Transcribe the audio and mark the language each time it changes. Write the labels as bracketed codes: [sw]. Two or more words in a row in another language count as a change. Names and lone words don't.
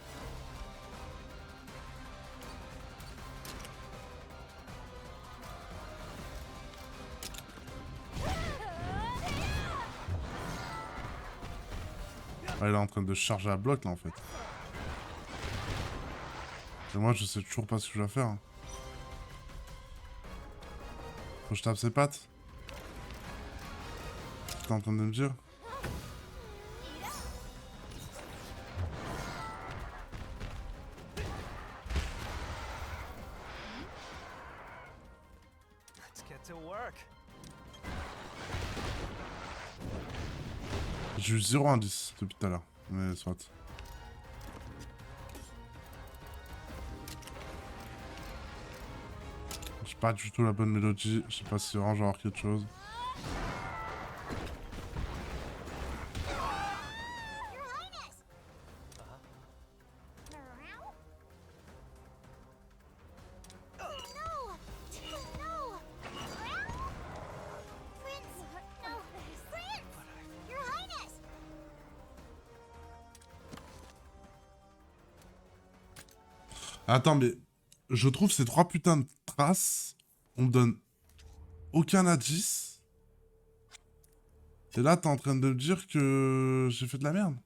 [fr] Ah, il est en train de charger à bloc là en fait. Et moi je sais toujours pas ce que je dois faire. Hein. Faut que je tape ses pattes. T'es en train de me dire? [en] Let's get to work. [fr] J'ai eu 0 indice depuis tout à l'heure. Mais soit. J'ai pas du tout la bonne mélodie. Je sais pas si vraiment je vais avoir quelque chose. [en] Your Highness! No! No! Prince! No! Prince! Your Highness! [fr] Attends, mais Je trouve ces 3 putains de traces, on me donne aucun indice. Et là, t'es en train de me dire que j'ai fait de la merde.